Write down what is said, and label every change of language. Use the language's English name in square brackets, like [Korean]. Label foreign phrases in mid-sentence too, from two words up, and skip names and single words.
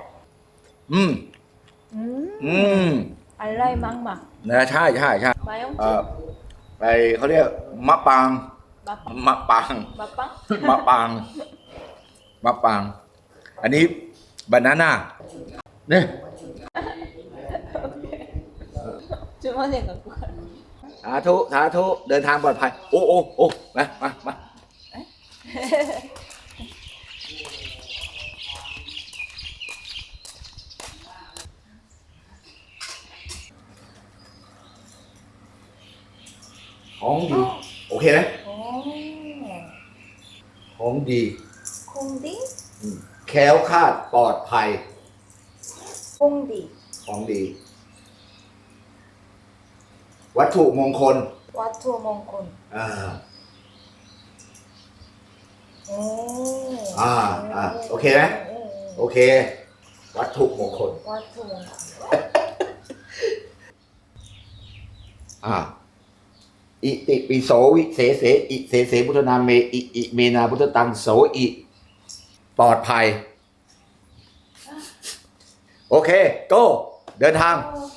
[Thai] อะไรมั่งมา นะใช่ ไปอ่ะ ไปเขาเรียกมะปาง มะปาง อันนี้บานาน่าเนี่ย [Korean] 주머니에 갖고 가. [Thai] สาธุเดินทางปลอดภัย โอ้มาของดีโอเคไหมของดี 콩디? แคล้วคลาดปลอดภัย 콩디. ของดี วัตถุมงคล วัตถุมงคล. โอเคไหมโอเค วัตถุมงคล วัตถุมงคล. [Pali] อิติปิโสวิเศษอิเสพุทธนาเมอิเมนาพุทธตังโสอิปลอดภัย [Thai] โอเคโก้เดินทาง